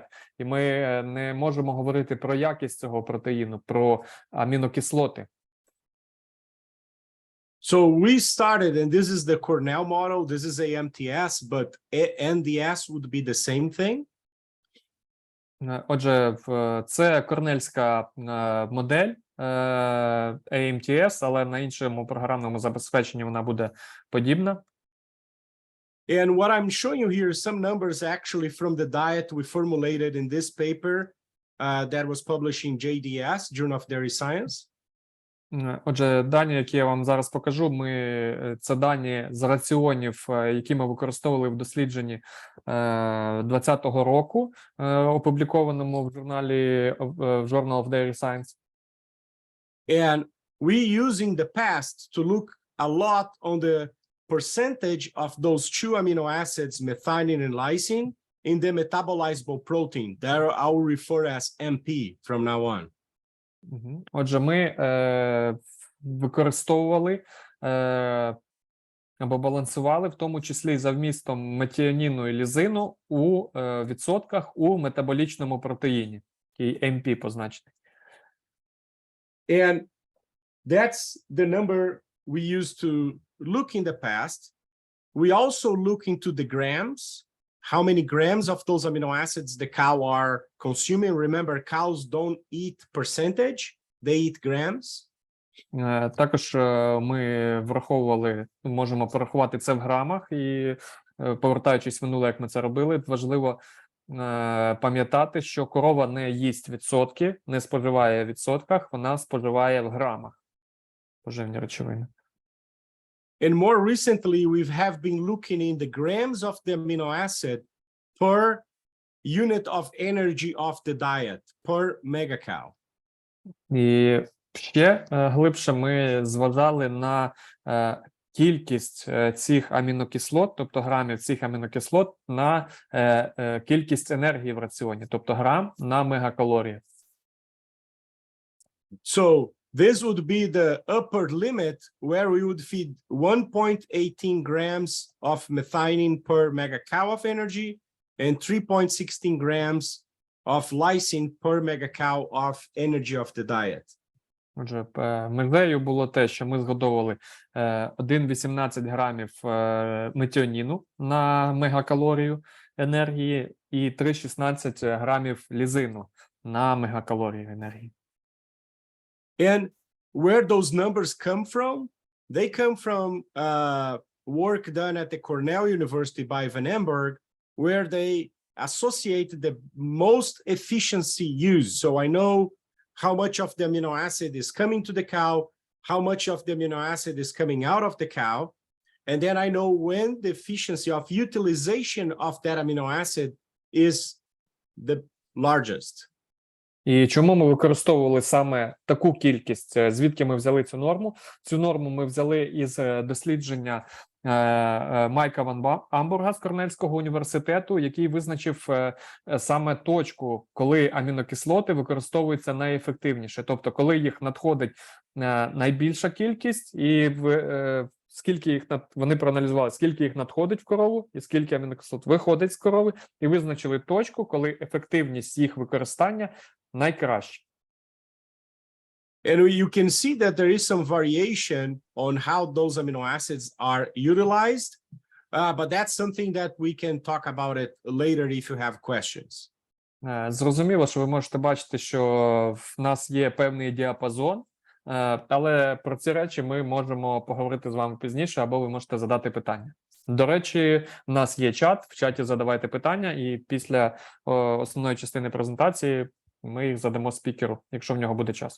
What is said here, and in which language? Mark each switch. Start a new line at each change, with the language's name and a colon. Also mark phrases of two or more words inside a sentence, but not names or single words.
Ukrainian: І ми не можемо говорити про якість цього протеїну, про амінокислоти.
English: So we started, and this is the Cornell model, this is AMTS, but NDS would be the same thing.
Ukrainian: Отже, це корнельська модель AMTS, але на іншому програмному забезпеченні вона буде подібна.
English: And what I'm showing you here is some numbers actually from the diet we formulated in this paper that was published in JDS, Journal of Dairy Science.
Ukrainian: Отже, дані, які я вам зараз покажу, це дані з раціонів, які ми використовували в дослідженні 2020 року, опублікованому в журналі Journal of Dairy Science.
English: And we using the past to look a lot on the percentage of those two amino acids, methionine and lysine, in the metabolizable protein that I will refer as MP from now on.
Ukrainian: Отже, ми використовували або балансували, в тому числі за вмістом метіоніну і лізину у відсотках у метаболічному протеїні, який MP позначений.
English: And that's the number we used to look in the past. We also look into the grams, how many grams of those amino acids the cow are consuming. Remember, cows don't eat percentage, they eat grams.
Ukrainian: Також ми враховували, можемо порахувати це в грамах і, повертаючись в минуле, як ми це робили, важливо пам'ятати, що корова не їсть відсотки, не споживає в відсотках, вона споживає в грамах поживні речовини.
English: And more recently, we have been looking in the grams of the amino acid per unit of energy of the diet, per megacal.
Ukrainian: І ще глибше ми зважали на кількість цих амінокислот, тобто грамів цих амінокислот на кількість енергії в раціоні, тобто грам на мегакалорії.
English: So this would be the upper limit where we would feed 1.18 grams of methionine per megacal of energy and 3.16 grams of lysine per megacal of energy of the diet.
Ukrainian: Отже, межею було те, що ми згодовували 1,18 грамів метіоніну на мегакалорію енергії і 3,16 грамів лізину на мегакалорію енергії.
English: And where those numbers come from? They come from work done at the Cornell University by Van Amberg, where they associated the most efficiency use. So I know how much of the amino acid is coming to the cow, how much of the amino acid is coming out of the cow, and then I know when the efficiency of utilization of that amino acid is the largest.
Ukrainian: І чому ми використовували саме таку кількість? Звідки ми взяли цю норму? Цю норму ми взяли із дослідження Майка Ван Амбурга з Корнельського університету, який визначив саме точку, коли амінокислоти використовуються найефективніше. Тобто, коли їх надходить найбільша кількість, і скільки їх вони проаналізували, скільки їх надходить в корову і скільки амінокислот виходить з корови, і визначили точку, коли ефективність їх використання найкраще.
English: And you can see that there is some variation on how those amino acids are utilized, but that's something that we can talk about it later if you have questions.
Ukrainian: Зрозуміло, що ви можете бачити, що в нас є певний діапазон, але про ці речі ми можемо поговорити з вами пізніше, або ви можете задати питання. До речі, у нас є чат, в чаті задавайте питання, і після основної частини презентації ми їх задамо спікеру, якщо в нього буде час.